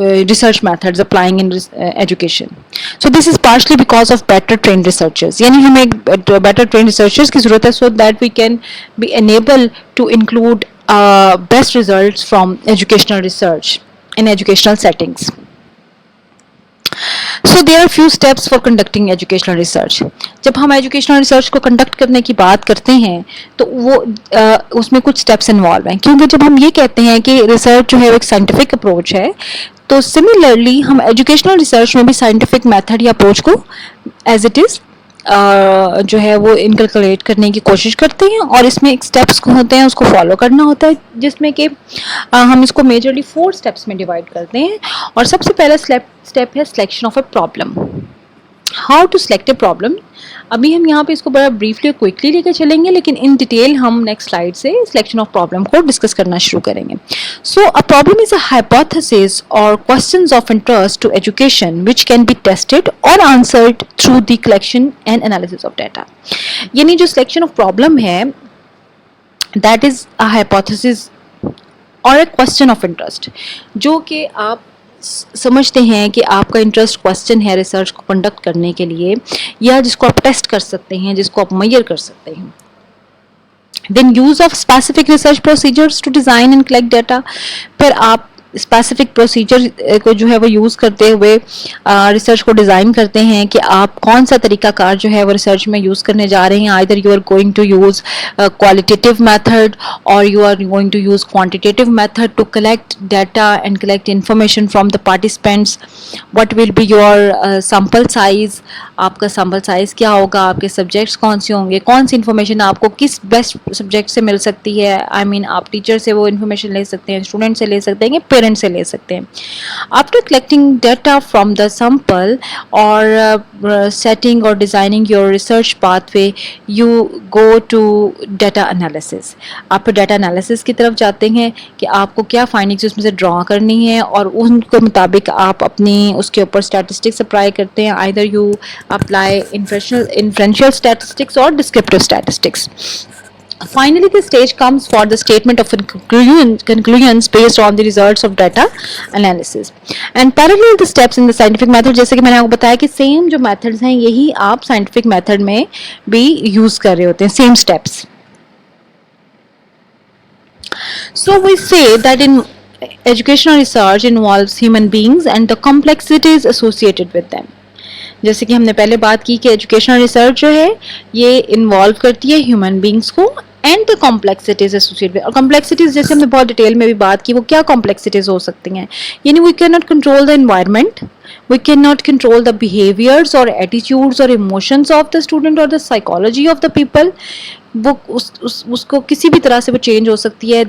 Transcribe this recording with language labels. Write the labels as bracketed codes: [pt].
[en] research methods applying in education. So this is partially because of better trained researchers. یعنی ہمیں better trained researchers کی ضرورت ہے so that we can be enabled to include best results from educational research in educational settings. So there are few steps for conducting educational research. [ur] جب ہم educational research کو conduct کرنے کی بات کرتے ہیں تو وہ اس میں کچھ اسٹیپس انوالو ہیں, کیونکہ جب ہم یہ کہتے ہیں کہ ریسرچ جو ہے وہ ایک سائنٹیفک اپروچ ہے, تو سملرلی ہم ایجوکیشنل ریسرچ میں بھی سائنٹیفک میتھڈ یا اپروچ کو ایز اٹ از جو ہے وہ انکلکولیٹ کرنے کی کوشش کرتے ہیں, اور اس میں ایک اسٹیپس ہوتے ہیں اس کو فالو کرنا ہوتا ہے, جس میں کہ ہم اس کو میجرلی 4 اسٹیپس میں ڈیوائڈ کرتے ہیں. اور سب سے پہلا اسٹیپ ہے [en] Selection of a problem. How to select a problem. [ur] ابھی ہم یہاں پہ اس کو بڑا بریفلی اور کوئکلی لے کے چلیں گے, لیکن ان ڈیٹیل ہم نیکسٹ سلائڈ سے سلیکشن آف پرابلم کو ڈسکس کرنا شروع کریں گے. [en] So a problem is a hypothesis اور questions of interest to education which can be tested or answered through the collection and analysis of data. [ur] یعنی جو سلیکشن آف پرابلم ہے [en] that is a hypothesis or a question of interest, [ur] جو کہ آپ سمجھتے ہیں کہ آپ کا انٹرسٹ کوسچن ہے ریسرچ کو کنڈکٹ کرنے کے لیے, یا جس کو آپ ٹیسٹ کر سکتے ہیں, جس کو آپ میئر کر سکتے ہیں. [en] Then use of specific research procedures to design and collect data. [ur] پھر آپ اسپیسیفک پروسیجر کو جو ہے وہ یوز کرتے ہوئے ریسرچ کو ڈیزائن کرتے ہیں کہ آپ کون سا طریقہ کار جو ہے وہ ریسرچ میں یوز کرنے جا رہے ہیں. [en] Either you are going to use qualitative method or you are going to use quantitative method to collect data and collect information from the participants. What will be your sample size, [ur] آپ کا sample size کیا ہوگا, آپ کے subjects کون سے ہوں گے, کون سی انفارمیشن آپ کو کس بیسٹ سبجیکٹ سے مل سکتی ہے. آئی مین آپ ٹیچر سے وہ انفارمیشن لے سکتے ہیں, اسٹوڈنٹ سے لے سکتے ہیں, پیرنٹ سے لے سکتے ہیں. [en] After collecting data from the sample اور setting اور designing your research pathway, you go to data analysis. [ur] آپ پھر ڈیٹا انالیسس کی طرف جاتے ہیں کہ آپ کو کیا فائنڈنگس اس میں سے ڈرا کرنی ہے, اور ان کے مطابق آپ اپنی اس کے اوپر اسٹیٹسٹکس اپلائی کرتے ہیں. [en] Either you apply inferential statistics or descriptive statistics. Finally, the stage comes for the statement of conclusions based on the results of data analysis. And parallel the steps in the scientific method, [ur] جیسے کہ میں نے آپ کو بتایا کہ same جو methods ہیں یہی آپ سائنٹیفک میتھڈ میں بھی یوز کر رہے ہوتے ہیں, same steps. [en] So we say that in educational research involves human beings and the complexities associated with them. [ur] جیسے کہ ہم نے پہلے بات کی کہ ایجوکیشنل ریسرچ جو ہے یہ انوالو کرتی ہے ہیومن بینگس کو [en] And the complexities associate. [ur] اور کمپلیکسٹیز جیسے ہم نے بہت ڈیٹیل میں بھی بات کی, وہ کیا کمپلیکسٹیز ہو سکتی ہیں. [en] یعنی we cannot control the environment, we cannot control the behaviors or attitudes or emotions of the student or the psychology of the people. [ur] وہ اس کو کسی بھی طرح سے وہ چینج ہو سکتی ہے.